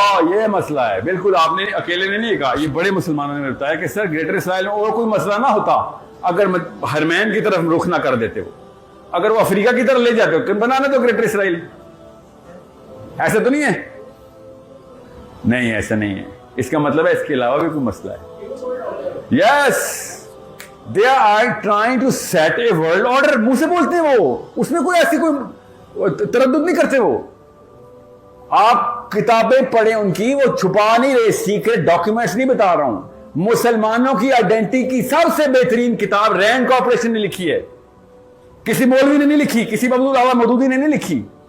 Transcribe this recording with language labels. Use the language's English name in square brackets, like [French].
[Urdu] یہ مسئلہ ہے بالکل, آپ نے اکیلے نے نہیں کہا, یہ بڑے مسلمانوں نے بتایا کہ سر گریٹر اسرائیل میں اور کوئی مسئلہ نہ ہوتا اگر حرمین کی طرف رخ نہ کر دیتے. وہ اگر وہ افریقہ کی طرف لے جاتے ہو بنانا تو گریٹر اسرائیل. ایسا تو نہیں ہے؟ نہیں ایسا نہیں ہے. اس کا مطلب ہے اس کے علاوہ بھی کوئی مسئلہ ہے. [English] Yes, they are trying to set a world order. [Urdu] منہ سے بولتے ہیں وہ, اس میں کوئی ایسی کوئی تردد نہیں کرتے. وہ آپ کتابیں پڑھیں ان کی, وہ چھپا نہیں رہے, سیکرٹ ڈاکیومنٹس نہیں بتا رہا ہوں. مسلمانوں کی آئیڈینٹی کی سب سے بہترین کتاب رینڈ کارپوریشن نے لکھی ہے, کسی مولوی نے نہیں لکھی, کسی عبداللہ مودودی نے نہیں لکھی.